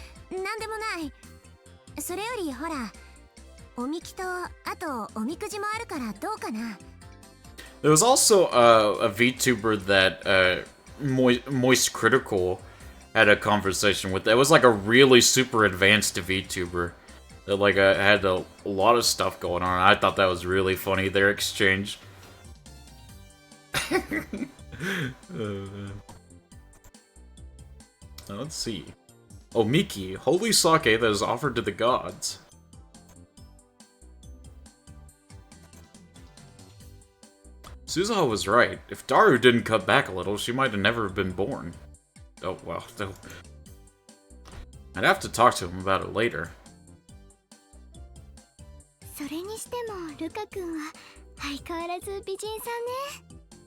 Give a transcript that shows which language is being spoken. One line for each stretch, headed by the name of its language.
Japanese: なんでもない。それよりほら、おみきとあとおみくじもあるからどうかな。
English: There was also a VTuber that Moist Critical had a conversation with. It was like a really super advanced VTuber that like had a lot of stuff going on. I thought that was really funny, their exchange. Let's see. Oh, Miki, holy sake that is offered to the gods. Suzuha was right. If Daru didn't cut back a little, she might have never been born. Oh, well. I'd have to talk to him about it later.
Japanese: それにしてもルカ君は相変わらず美人さんね。